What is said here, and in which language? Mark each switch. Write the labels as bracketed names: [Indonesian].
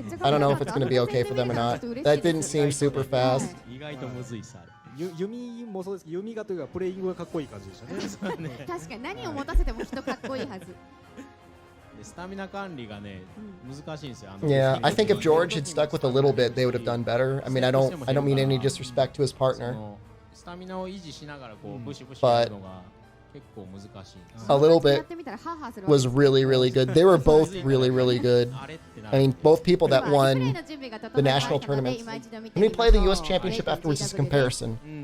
[English] I don't know if it's going to be okay for them or not. That didn't seem super fast. [Japanese] 弓もそうですけど、弓がというかプレイングがかっこいい感じでしたね。確かに何を持たせても人かっこいいはず。スタミナ管理がね、難しいんですよ。 [English] Yeah, I think if George had stuck with a little bit, they would have done better. I mean, I don't mean any disrespect to his partner. [Japanese] スタミナを維持しながらこうブシブシやるのが結構難しい。 [English] A little bit was really, really good. They were both really, really good. I mean, both people that won the national tournament. When we play the US Championship afterwards as a comparison.